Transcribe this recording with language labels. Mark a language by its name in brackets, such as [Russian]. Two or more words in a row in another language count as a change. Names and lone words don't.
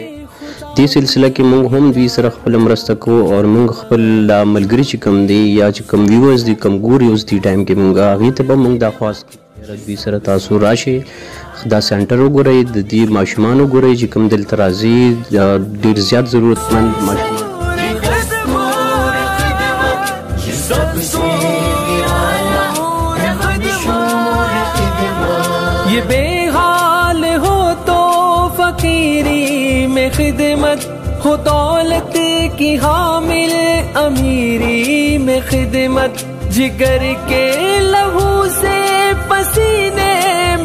[Pashto] دې سلسله کې موږ هم دوی سره خپل مرسته کوو او موږ خپل ملګري چې کوم دی یا چې کوم ویورز دي کوم ګوري اوس دې ټایم کې موږ هغې ته به موږ دا خواست کوو دوی سره تاسو راشئ دا سینټر وګورئ د دې ماشومان وګورئ چې کوم دلته راځي ډېر زیات ضرورتمند ماشومان [Urdu] یہ بے حال ہو تو فقیری میں خدمت ہو دولت کی حامل امیری میں خدمت جگر کے لہو سے پسینے میں